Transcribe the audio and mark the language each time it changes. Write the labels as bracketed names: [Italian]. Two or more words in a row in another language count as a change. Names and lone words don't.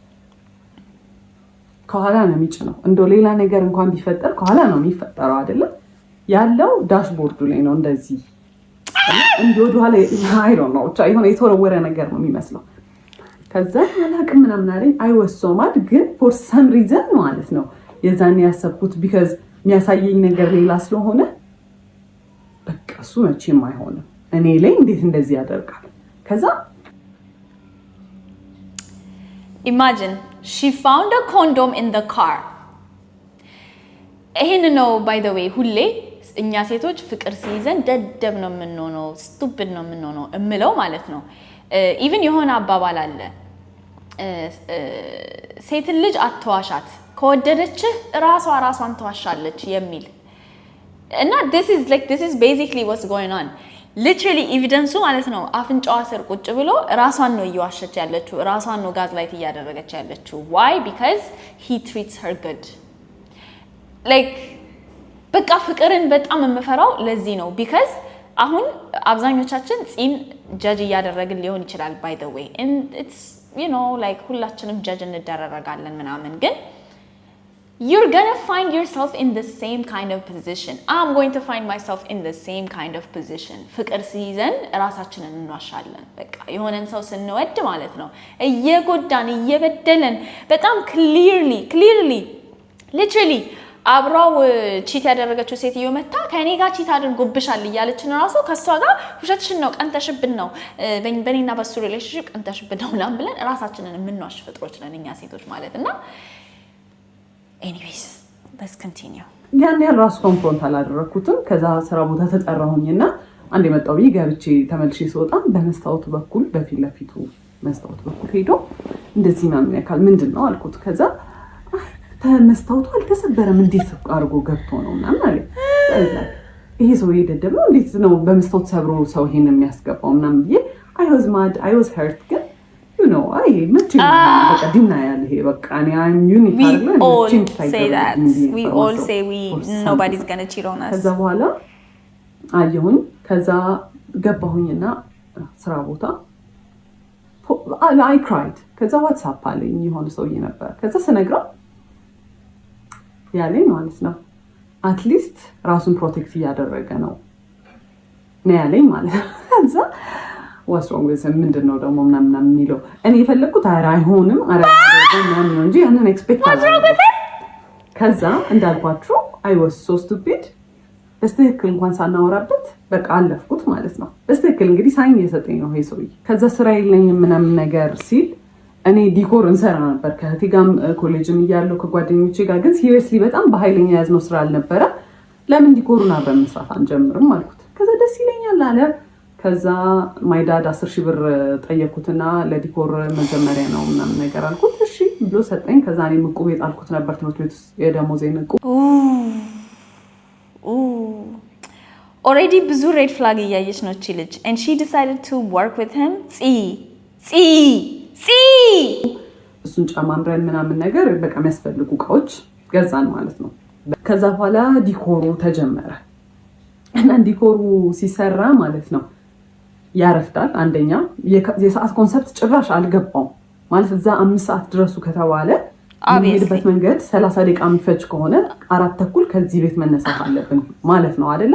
[Amharic] ከኋላ ነው የሚጭነው። እንደው ሌላ ነገር እንኳን ቢፈጠር ከኋላ ነው የሚፈጠረው አይደለም ያለው ዳሽቦርዱ ላይ ነው እንደዚህ እንዲወዱ ኋላ [English] I don't know [Amharic] የሆነ የተወረወረ ነገር ነው የሚመስለው። ከዛ አላቅም ምናምን አለኝ። [English] I was so mad [Amharic] ግን [English] for some reason [Amharic] ማለት ነው የዛኔ ያሰብኩት ቢካዝ የሚያሳየኝ ነገር ሌላ ስለሆነ በቃ እሱ መቼም አይሆንም እኔ ላይ እንዴት እንደዚህ ያደርጋል። ከዛ [English] imagine she found a condom in the car [Amharic] ይሄን ነው [English] by the way [Amharic] ሁሌ እኛ ሴቶች ፍቅር ሲይዘን ደደብ ነው የምንሆነው ስቱፒድ ነው የምንሆነው እምለው ማለት ነው። ኢቭን የሆነ አባባል አለ ሴት ልጅ አትዋሻት ከወደደችህ ራሷን ተዋሻለች የሚል እና [English] this is basically what's going on literally evidence [Amharic] ማለት ነው። አፍንጫዋ ስር ቁጭ ብሎ ራሷን ነው እየዋሸች ያለችው ራሷን ነው ጋዝ ላይት እያደረገች ያለችው [English] why because he treats her good like [Amharic] በቃ ፍቅርን በጣም የምፈራው ለዚህ ነው because አሁን አብዛኞቻችን ጺም ጀጅ እያደረግን ሊሆን ይችላል [English] by the way and it's you know like [Amharic] ሁላችንም ጀጅ እንደረጋለን ምናምን ግን [English] you're gonna find yourself in the same kind of position. I'm going to find myself in the same kind of position. [Amharic] ፍቅር ሲይዘን ራሳችንን እንዋሻለን በቃ የሆነን ሰው ስንወድ ማለት ነው እየጎዳን እየበደለን በጣም [English] clearly literally [Amharic] አብራው ቺት ያደረገችው ሴትዮ መጣ ከኔ ጋር ቺት አድርጎብሻል እያለችን ራሱ ከሷ ጋር ውሸትሽን ነው ቀንተሽብን ነው በኔና በሱ ሪሌሽንሺፕ ቀንተሽብን ነው ምናምን ብለን ራሳችንን የምንዋሽ ፍጥሮች ነን እኛ ሴቶች ማለት እና [English] anyways let's continue [Amharic] ያን ያህል ራሱ ኮንፍሮንት አላደረኩትም። ከዛ ስራ ቦታ ተጠራሁኝና አንድ የመጣው ገብቼ ተመልሼ ስወጣ በመስታወቱ በኩል በፊት ለፊቱ መስታወቱ በኩል ሄዶ እንደዚህ ማምን ያካል ምንድነው አልኩት። ከዛ መስታወቱ አልተሰበረም እንዴት አርጎ ገብቶ ነው ምናምን አለ። ይሄ ሰው ይደደብ ነው እንዴት ነው በመስታወት ሰብሮ ሰው ይሄን የሚያስገባው ምናምን ብዬ [English] I was hurt [Amharic] ግን ነው አይ መቼ በቃ ዲና ያለ ይሄ በቃ እኔ [English] I'm unique we all say nobody's gonna cheat on us [Amharic] ከዛ በኋላ አየሁኝ። ከዛ ገባሁኝና ስራ ቦታ [English] I cried [Amharic] ከዛ WhatsApp አለኝ የሆነ ሰውዬ ነበር። ከዛ ስነግረው ያለኝ ማለት ነው አትሊስት ራሱን ፕሮቴክት እያደረገ ነው ያለኝ ማለት ነው። ከዛ ወስሮም ወይስ ምንድነው ደግሞ ምናምን የሚለው እኔ የፈለኩት አይሆንም ምናምን ነው እንጂ ያንን ኤክስፔክት አላደረኩም። ከዛ እንዳልኳችሁ [English] I was so stupid [Amharic] በስትክክል እንኳን ሳናወራበት በቃ አለፍኩት ማለት ነው። በስትክክል እንግዲህ ሳይን እየሰጠኝ ነው ይሄ ሰውዬ። ከዛ ስራ የለኝም ምናምን ነገር ሲል እኔ ዲኮር እንሰራ ነበር ከእህቴ ጋር ኮሌጅም እያለሁ ከጓደኞቼ ጋር ግን ሲሪየስሊ በጣም በኃይለኛ ያዝነው ስራ አልነበረ። ለምን ዲኮሩን አብረን መስራት አንጀምርም አልኩት። ከዛ ደስ ይለኛል አለ። ከዛ ማይዳድ 10,000 ብር ጠየቁትና ለዲኮር መጀመሪያ ነው ምናምን ነገር አልኩት። እሺ ብሎ ሰጠኝ። ከዛ እኔ ምቁብ የጣልኩት ነበር ትምህርት ቤት ውስጥ የደሞዜ ምቁብ [English] already ብዙ red flag [Amharic] እያየች ነው እቺ ልጅ [English] and she decided to work with him [Amharic] እሱን ጫማምረን ምናምን ነገር በቃ የሚያስፈልጉ እቃዎች ገዛን ማለት ነው። ከዛ በኋላ ዲኮሩ ተጀመረ እና ዲኮሩ ሲሰራ ማለት ነው ያረፍዳል። አንደኛ የሰዓት ኮንሰፕት ጭራሽ አልገባው ማለት እዛ 5 ሰዓት ድረሱ ከተባለ የሚሄድበት መንገድ 30 ደቂቃ የሚፈጅ ከሆነ 4:30 ከዚህ ቤት መነሳት አለብን ማለት ነው አይደለ?